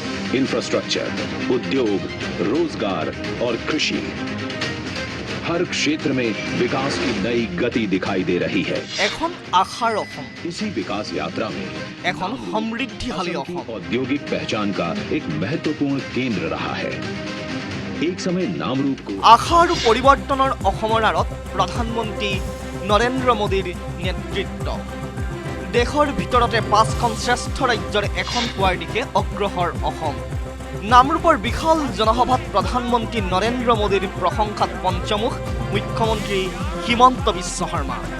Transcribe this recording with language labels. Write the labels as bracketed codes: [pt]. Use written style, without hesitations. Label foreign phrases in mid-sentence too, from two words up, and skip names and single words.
[hi] इंफ्रास्ट्रक्चर, उद्योग, रोजगार और कृषि, हर क्षेत्र में विकास की नई गति दिखाई दे रही है। [as] এখন আশাৰ অসম, [hi] इसी विकास यात्रा में [as] এখন সমৃদ্ধিশালী [hi] असम की [as] অসম। [hi] औद्योगिक पहचान का एक महत्वपूर्ण केंद्र रहा है। एक समय नामरूप को [as] আশা আৰু পৰিৱৰ্তনৰ অসমৰ আঁৰত প্ৰধানমন্ত্ৰী নৰেন্দ্ৰ মোদীৰ নেতৃত্ব। দেশৰ ভিতৰতে 5খন শ্ৰেষ্ঠ ৰাজ্যৰ এখন হোৱাৰ দিশে অগ্ৰসৰ অসম। নামৰূপৰ বিশাল জনসভাত প্ৰধানমন্ত্ৰী নৰেন্দ্ৰ মোদীৰ প্ৰশংসাত পঞ্চমুখ মুখ্যমন্ত্ৰী হিমন্ত বিশ্ব শৰ্মা।